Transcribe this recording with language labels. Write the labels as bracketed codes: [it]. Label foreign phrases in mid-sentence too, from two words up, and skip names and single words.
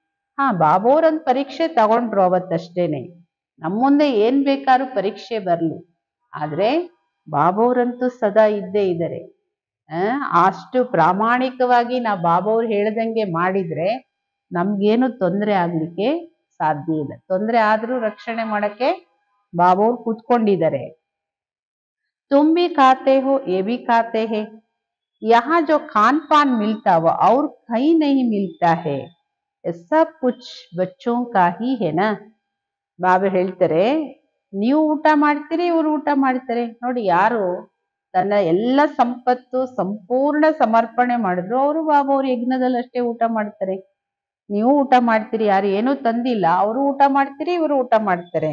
[kn] ಬಾಬೋರ್ ಒಂದು ಪರೀಕ್ಷೆ ತಗೊಂಡ್ರು ಅವತ್ತಷ್ಟೇನೆ. ನಮ್ಮ ಮುಂದೆ ಏನ್ ಬೇಕಾದ್ರೂ ಪರೀಕ್ಷೆ ಬರ್ಲಿ, ಆದ್ರೆ ಬಾಬೋರಂತೂ ಸದಾ ಇದ್ದೇ ಇದ್ದಾರೆ. ಅಷ್ಟು ಪ್ರಾಮಾಣಿಕವಾಗಿ ನಾವು ಬಾಬೋರ್ ಹೇಳ್ದಂಗೆ ಮಾಡಿದ್ರೆ ನಮ್ಗೇನು ತೊಂದರೆ ಆಗ್ಲಿಕ್ಕೆ ಸಾಧ್ಯ ಇಲ್ಲ. ತೊಂದರೆ ಆದ್ರೂ ರಕ್ಷಣೆ ಮಾಡಕ್ಕೆ ಬಾಬಾ ಅವ್ರು ಕೂತ್ಕೊಂಡಿದ್ದಾರೆ. [hi] तुम भी खाते हो ये भी खाते हैं, यहाँ जो खान पान मिलता वो और कहीं नहीं मिलता है, ये सब कुछ बच्चों का ही है ना. [kn] ಬಾಬಾ ಹೇಳ್ತಾರೆ, ನೀವು ಊಟ ಮಾಡ್ತೀರಿ, ಇವ್ರು ಊಟ ಮಾಡ್ತಾರೆ. ನೋಡಿ, ಯಾರು ತನ್ನ ಎಲ್ಲ ಸಂಪತ್ತು ಸಂಪೂರ್ಣ ಸಮರ್ಪಣೆ ಮಾಡಿದ್ರು ಅವರು ಬಾಬಾ ಅವ್ರ ಯಜ್ಞದಲ್ಲಿ ಅಷ್ಟೇ ಊಟ ಮಾಡ್ತಾರೆ. ನೀವು ಊಟ ಮಾಡ್ತೀರಿ, ಯಾರು ಏನೂ ತಂದಿಲ್ಲ, ಅವರು ಊಟ ಮಾಡ್ತೀರಿ, ಇವರು ಊಟ ಮಾಡ್ತಾರೆ.